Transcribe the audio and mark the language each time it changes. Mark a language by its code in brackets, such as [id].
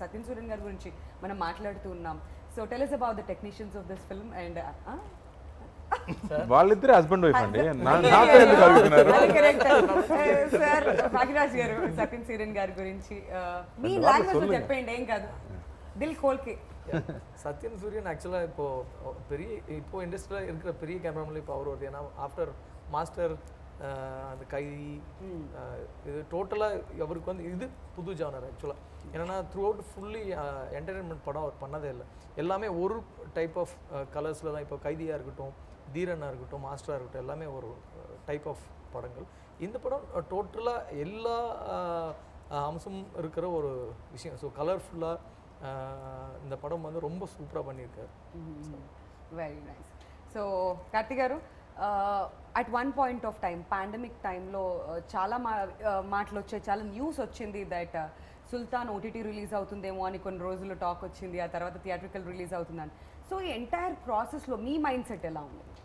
[te] సత్యన్ సూర్యన్ గారి గురించి మనం మాట్లాడుతూ ఉన్నాం. [en] so tell us about the technicians of this film and [te] వాళ్ళిద్దరే హస్బెండ్ వైఫ్ అండి, నాతో ఎందుకు అడుగుతున్నారు? సార్ భాగ్యరాజ్ గారు సత్యన్ సూర్యన్ గారి గురించి మీ లాంగ్వేజ్ లో చెప్పండి, ఏం కాదు, [hi] దిల్ కోల్కే. [ta] சத்யன் சூரியன் ஆக்சுவலாக இப்போ இண்டஸ்ட்ரியில் இருக்கிற பெரிய கேமராமேன் இப்போ அவர் வருது. ஏன்னா ஆஃப்டர் மாஸ்டர் அந்த கைதி இது டோட்டலாக அவருக்கு வந்து இது புது ஜானர் ஆக்சுவலாக. ஏன்னா த்ரூ அவுட் ஃபுல்லி என்டர்டைன்மெண்ட் படம் அவர் பண்ணதே இல்லை. எல்லாமே ஒரு டைப் ஆஃப் கலர்ஸில் தான். இப்போ கைதியாக இருக்கட்டும், தீரனாக இருக்கட்டும், மாஸ்டராக இருக்கட்டும், எல்லாமே ஒரு டைப் ஆஃப் படங்கள். இந்த படம் டோட்டலாக எல்லா அம்சமும் இருக்கிற ஒரு விஷயம். ஸோ கலர்ஃபுல்லாக இந்த படம் வந்து ரொம்ப சூப்பராக பண்ணியிருக்காரு. [te] Very nice. సో కార్తీక్ గారు, at one point of time pandemic టైంలో చాలా మాటలు వచ్చాయి, చాలా న్యూస్ వచ్చింది దట్ సుల్తాన్ ఓటీటీ రిలీజ్ అవుతుందేమో అని కొన్ని రోజులు టాక్ వచ్చింది, ఆ తర్వాత థియేట్రికల్ రిలీజ్ అవుతుందని. సో ఈ ఎంటైర్ ప్రాసెస్లో మీ మైండ్ సెట్ ఎలా ఉంది?